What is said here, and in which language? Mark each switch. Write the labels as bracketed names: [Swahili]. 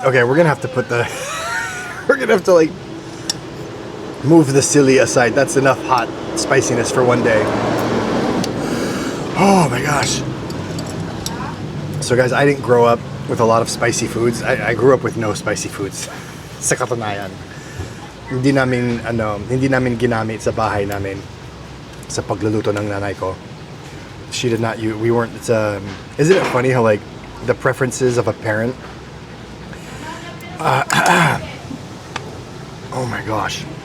[English] Okay, we're gonna have to put the. We're gonna have to like move the silly aside. That's enough hot spiciness for one day. Oh my gosh. So guys, I didn't grow up with a lot of spicy foods. I grew up with no spicy foods. [Filipino] Sa katunayan. Hindi namin ginamit sa bahay namin sa pagluluto ng nanay ko. [English] She did not use, we weren't, isn't it funny how like the preferences of a parent, oh my gosh.